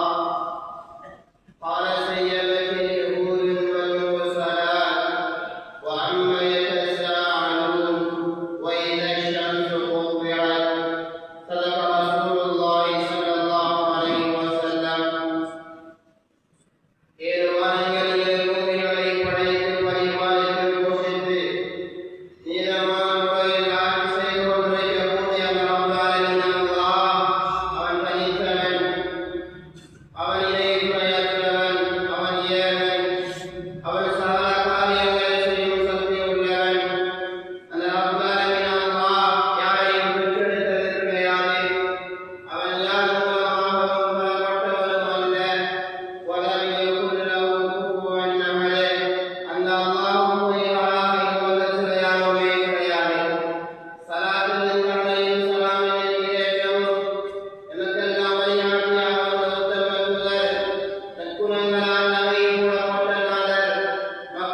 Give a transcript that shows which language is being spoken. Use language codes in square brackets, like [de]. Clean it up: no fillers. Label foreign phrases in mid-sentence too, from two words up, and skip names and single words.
[ar] قال سيبت اليهود والمرسلات وعما يتساءلون وإذا الشمس كورت. صدق رسول الله صلى الله عليه وسلم. [ta] ஏழ்வானங்களிலே பூமிகளை படைத்து பரிபாலித்து போஷித்து நீளமான முறையில் ஆட்சி செய்து கொண்டிருக்கக்கூடிய ரப்பாலின் அல்லாஹ் அவன் தனித்தவன், அவன் இணை துணையற்றவன், அவன் ஏகன், அவன் சகல காரியங்களை செய்யும் சக்தியுள்ளவன். அந்த ரப்பாலின் அல்லாஹ் யாரையும் பெற்றெடுத்தது கிடையாது. அவன் யார் மூலமாகவும் பெறப்பட்டவனும் அல்ல. [ar] وَلَمْ يَكُنْ لَهُ كُفُوًا أَحَدٌ. [ta] அந்த அல்லாஹ்வுக்கு ஈடாக இருப்பதற்கு யாருமே கிடையாது. ஸலாத்தின் கருணையும் ஸலாமின் ஈடேற்றமும் எமக்கெல்லாம் வழிகாட்டியாக வந்த உத்தம தூதர், நற்குணங்களால் நம்மை மூடப்பட்ட நாதர்